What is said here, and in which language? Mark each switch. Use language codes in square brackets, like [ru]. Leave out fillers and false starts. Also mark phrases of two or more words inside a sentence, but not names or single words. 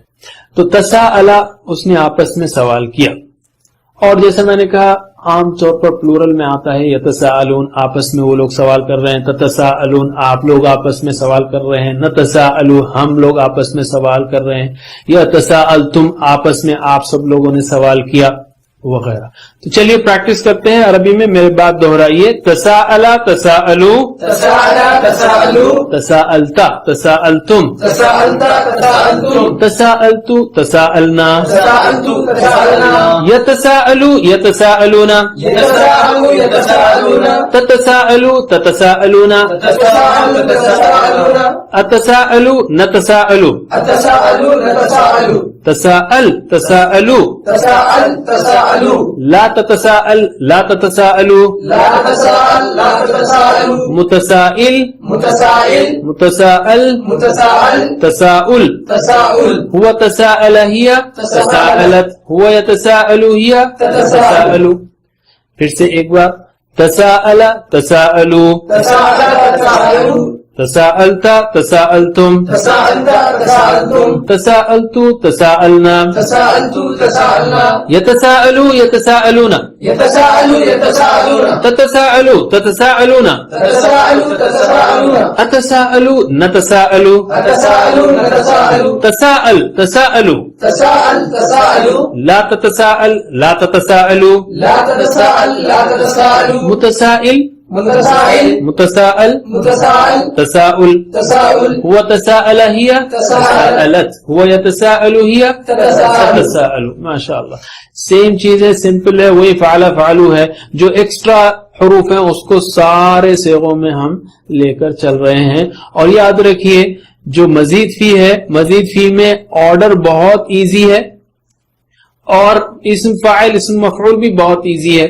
[hi] तो तसाअला उसने आपस में सवाल किया, और जैसे मैंने कहा आम तौर पर प्लूरल में आता है यतसाअलून, आपस में वो लोग सवाल कर रहे हैं, ततसाअलून आप लोग आपस में सवाल कर रहे हैं, नतसाअलू हम लोग आपस में सवाल कर रहे हैं, यतसाअलतुम आपस में आप सब लोगों ने सवाल किया वगैरह। तो चलिए प्रैक्टिस करते हैं अरबी में, मेरी बात दोहराइए। [ar] تساءل تساءلوا, تساءل تساءلوا, تساءلتَ تساءلتم, تساءلتَ تساءلتم, تساءلتُ تساءلنا, تساءلتُ تساءلنا, يتساءلو يتساءلون, يتساءلو يتساءلون, تتساءلو تتساءلون, تساءلُ تساءلون, أتساءلو نتساءلو, أتساءلُ نتساءلُ, تساءلْ تساءلوا, تساءلْ تساءلُ, لا تتساءلْ لا تتساءلوا, لا تساءلْ لا تساءلُ, मुतसाइल मुतसाइल, मुतसाअल, मुतसाअल, तसाउल, तसाउल, هو تساءل هي تساءلت، هو يتساءلُ هي تساءلُ. [hi] फिर से एक बार, [ar] تساءل تساءلوا, تساءل تساءلُ, تساءلتَ تساءلتم, تساءلتَ تساءلتم, تساءلتُ تساءلنا, تساءلتُ تساءلنا, يتساءلو يتساءلون, يتساءلُ يتساءلون, تتساءلو تتساءلون, تساءلُ تساءلون, أتساءلو نتساءلو, أتساءلُ نتساءلُ, تساءلْ تساءلوا, تساءلْ تساءلُ, لا تتساءلْ لا تتساءلوا, لا تتساءلْ لا تتساءلُ, मुतसाइल मुतसाइल, मुतसाअल, मुतसाअल, तसाउल, तसाउल, هو تساءل هي तसाअलत, هو يتساءلُ هي तसाअलु। तसाअलु। [hi] माशाअल्लाह, सेम चीज है, सिंपल है, वही [ar] فعل فعلوا [hi] है। जो एक्स्ट्रा हरूफ हैं उसको सारे सेगों में हम लेकर चल रहे हैं। और याद रखिए जो [ar] مزيد فيه [hi] है, [ar] مزيد فيه [hi] में ऑर्डर बहुत इजी है और [ar] اسم فاعل اسم مفعول [hi] भी बहुत इजी है।